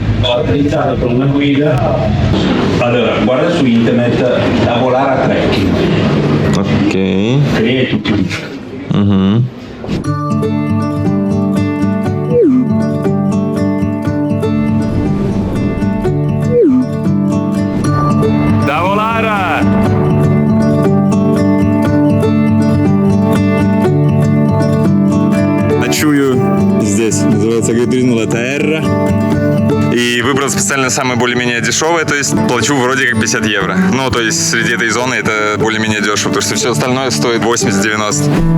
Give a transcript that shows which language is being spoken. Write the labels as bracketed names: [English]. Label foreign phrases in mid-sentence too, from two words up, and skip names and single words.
[Italian] Ho autorizzato con una guida. Allora, guarda su internet da volare a trekking. Ok. E tutti lì. Mhm. Da volare! [Russian] Ночую здесь. Называется «Геотризм La Terra». И выбрал специально самое более-менее дешевое, то есть плачу вроде как 50 евро. Ну, то есть среди этой зоны это более-менее дешево, потому что все остальное стоит 80-90.